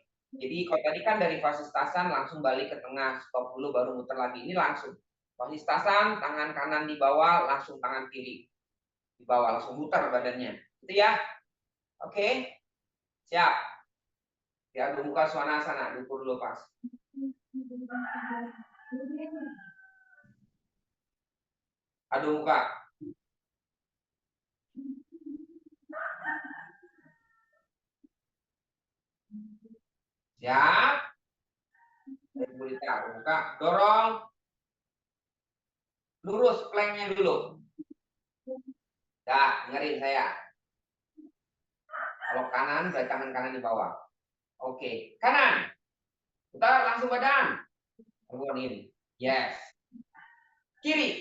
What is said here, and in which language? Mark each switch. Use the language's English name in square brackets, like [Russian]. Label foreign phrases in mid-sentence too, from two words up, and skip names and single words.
[Indonesian] Jadi kalau tadi kan dari Vasisthasana langsung balik ke tengah, stop dulu baru muter lagi. Ini langsung Vasisthasana, tangan kanan di bawah, langsung tangan kiri di bawah, langsung muter badannya. Itu ya. Oke. Siap. Ya, Adho Mukha Svanasana, dukur dulu pas. Adho Mukha. Siap. Adho Mukha. Dorong. Lurus planknya dulu. Dah, dengerin saya. Kalau kanan, berarti tangan kanan di bawah. Oke, kanan. Putar langsung badan. Turun. Yes. Kiri.